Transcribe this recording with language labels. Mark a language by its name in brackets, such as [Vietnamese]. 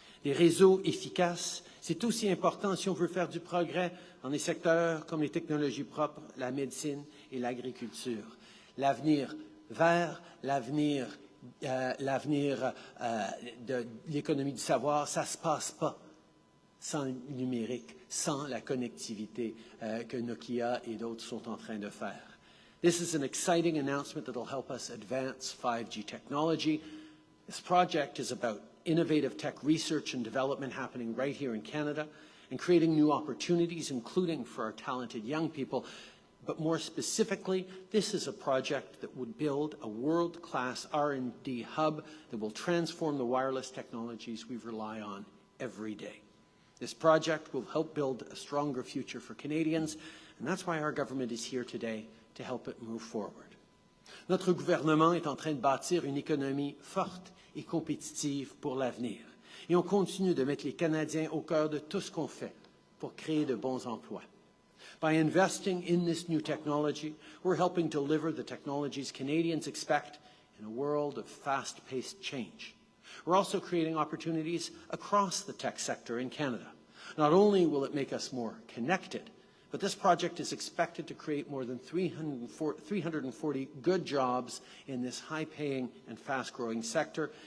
[French] Les réseaux efficaces, c'est aussi important si on veut faire du progrès dans des secteurs comme les technologies propres, la médecine et l'agriculture. L'avenir vert, l'avenir de l'économie du savoir, ça ne se passe pas sans le numérique, sans la connectivité que Nokia et d'autres sont en train de faire. [English] This is an exciting announcement that will help us advance 5G technology. This project is about innovative tech research and development happening right here in Canada and creating new opportunities, including for our talented young people. But more specifically, this is a project that would build a world-class R&D hub that will transform the wireless technologies we rely on every day. This project will help build a stronger future for Canadians, and that's why our government is here today to help it move forward. [French] Notre gouvernement est en train de bâtir une économie forte et compétitive pour l'avenir. Et on continue de mettre les Canadiens au cœur de tout ce qu'on fait pour créer de bons emplois. [English] By investing in this new technology, we're helping deliver the technologies Canadians expect in a world of fast-paced change. We're also creating opportunities across the tech sector in Canada. Not only will it make us more connected, but this project is expected to create more than 340 good jobs in this high-paying and fast-growing sector.